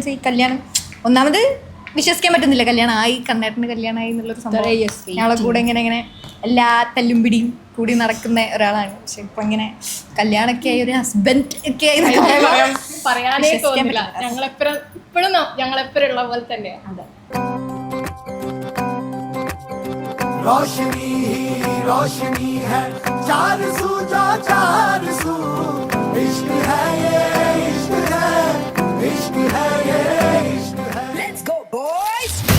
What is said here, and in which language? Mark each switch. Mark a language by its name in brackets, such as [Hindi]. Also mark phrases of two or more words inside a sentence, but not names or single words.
[Malayalam] ഈ കല്യാണം ഒന്നാമത് വിശ്വസിക്കാൻ പറ്റുന്നില്ല, കല്യാണം ആയി, കണ്ണേട്ടന് കല്യാണമായി എന്നുള്ളൊരു സംഭവം. ഞങ്ങളെ കൂടെ ഇങ്ങനെ എല്ലാ തല്ലും പിടിയും കൂടി നടക്കുന്ന ഒരാളാണ്. പക്ഷെ ഇപ്പൊ ഇങ്ങനെ കല്യാണമൊക്കെ ആയി, ഒരു ഹസ്ബൻഡ് ഒക്കെ ആയി പറയാനേ തോന്നില്ല. ഞങ്ങളെപ്പോഴും ഞങ്ങളെപ്പോഴും ഉള്ള പോലെ തന്നെയാണ്. അതെ. [Hindi] रोशनी ही रोशनी है, चार सू जा चार सू, इश्क है ये इश्क है, इश्क है ये इश्क है. [English] Let's go boys.